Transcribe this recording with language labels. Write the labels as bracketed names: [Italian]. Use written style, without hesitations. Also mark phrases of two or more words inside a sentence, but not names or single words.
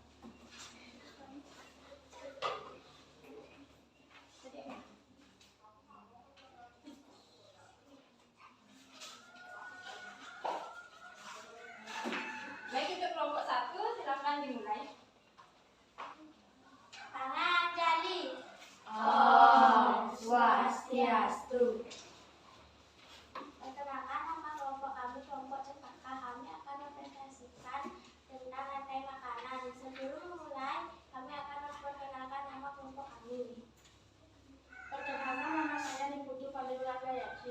[Indonesian] Baik, untuk kelompok 1 silakan dimulai. Tangan jali. [Balinese] Om Swastiastu. [Indonesian] Perkenalkan, nama kelompok kami kelompok cempaka. Kami akan mempresentasikan tentang rantai makanan. Sebelum memulai, kami akan memperkenalkan nama kelompok kami. Perkenalkan, nama saya Niputu Fadilullah Gayatri.